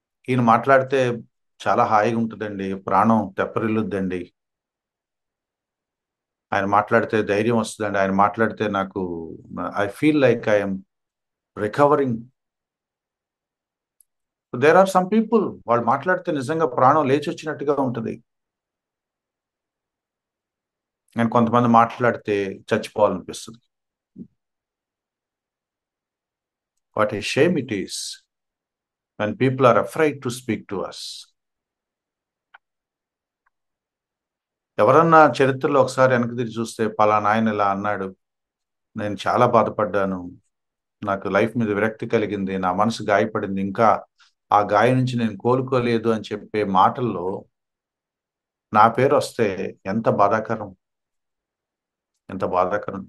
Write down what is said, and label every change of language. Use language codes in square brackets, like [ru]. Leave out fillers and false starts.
[te] ఈయన మాట్లాడితే చాలా హాయిగా ఉంటుందండి, ప్రాణం తెప్పరిల్లుద్దండి, ఆయన మాట్లాడితే ధైర్యం వస్తుందండి, ఆయన మాట్లాడితే నాకు [en] I feel like I'm recovering. There are some people [te] వాళ్ళు మాట్లాడితే నిజంగా ప్రాణం లేచి వచ్చినట్టుగా ఉంటుంది. నేను కొంతమంది మాట్లాడితే చచ్చిపోవాలనిపిస్తుంది. [en] What a shame it is when people are afraid to speak to us. [te] ఎవరన్నా చరిత్రలో ఒకసారి వెనక్కి తిరిగి చూస్తే పలానా ఆయన ఇలా అన్నాడు, నేను చాలా బాధపడ్డాను, నాకు లైఫ్ మీద విరక్తి కలిగింది, నా మనసు గాయపడింది, ఇంకా ఆ గాయం నుంచి నేను కోలుకోలేదు అని చెప్పే మాటల్లో నా పేరు వస్తే ఎంత బాధాకరం, ఎంత బాధాకరం.